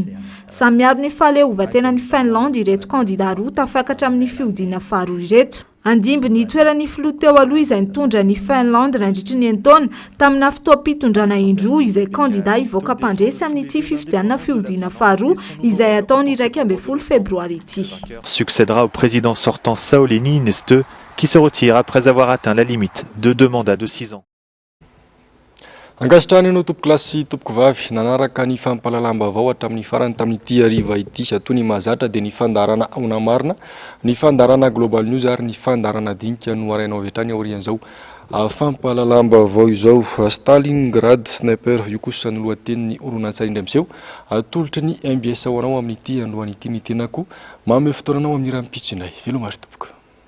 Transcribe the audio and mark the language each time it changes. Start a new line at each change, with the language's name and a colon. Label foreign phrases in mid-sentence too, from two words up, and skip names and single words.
Malagasy: Samiaro ny fahaleovan-tena ny Finlande ireto kandida roa tafakatra amin'ny fihodinana faharoa ireto. Andimby ny toerany filoha teo aloha izay nitondra ny Finlande nandritry ny taona tamina fotoam-pitondrana indroa izay kandida hivoaka mpandresy amin'ity fifidianana fihodinana faharoa izay ataony 12 febroary ity.
French: Succédera au président sortant Sauli Niinistö qui se retire après avoir atteint la limite de 2 mandats de 6 ans.
Malagasy: Angasitrany no tompoko lasy tompoko vavy nanaraka ny fampalalambavao hatramin'ny farany tamin'ity hariva ity atao ny mahazatra dia ny fandarana aona marina, ny fandarana Global News ary ny fandarana dinika no arainao avy hatrany aorian'izao. Fampalalambavao izao Stalingrad sniper io kosa ny lohatenin'ny oronan-tsary indray miseho tolotra ny MBS ho anao amin'ity androany ity ny tenako mamy fotoananao amin'ny raha mipitsinay velomary tompoko.